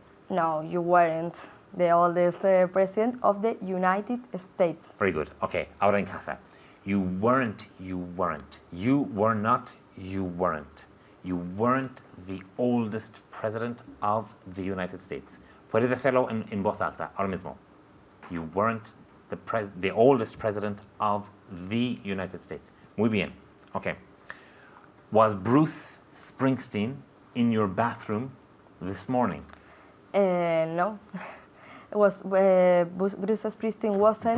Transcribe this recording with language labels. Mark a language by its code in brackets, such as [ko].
[en] No, you weren't the oldest president of the United States. Very good. Okay, [es] ahora en casa. [en] You weren't. You were not. You weren't. You weren't the oldest president of the United States. [es] Puedes hacerlo en voz alta, ahora mismo. [en] You weren't the oldest president of the United States. [es] Muy bien. [en] Okay. Was Bruce Springsteen in your bathroom this morning? No, it was Bruce Springsteen wasn't.